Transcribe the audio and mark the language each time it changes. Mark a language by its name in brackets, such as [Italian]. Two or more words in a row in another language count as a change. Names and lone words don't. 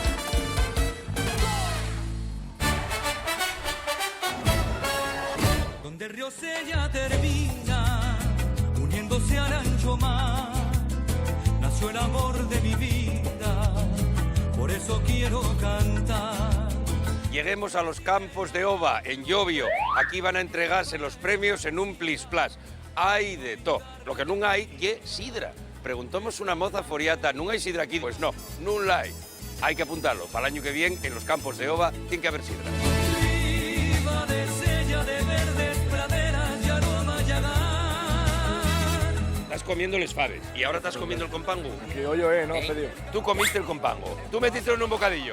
[Spanish] Donde el río Sella termina, uniéndose al ancho mar, nació el amor de mi vida, por eso quiero cantar. Lleguemos a los campos de Ova, en Llobio. Aquí van a entregarse los premios en un plis-plas. Hay de todo. [Asturian] Lo que non hai é sidra. [Spanish] Preguntamos una moza foriata, [Asturian] ¿non hai sidra aquí? [Spanish] Pues no, [Asturian] non la hai. [Spanish] Hay que apuntarlo. Para el año que viene, en los campos de Ova, tiene que haber sidra. Viva de Sella, de verdes praderas y aroma llagar. Estás comiendo [Asturian] les faves [Spanish] y ahora estás comiendo el compango. Que yo, no, pedido. Tú comiste el compango. Tú metiste en un bocadillo.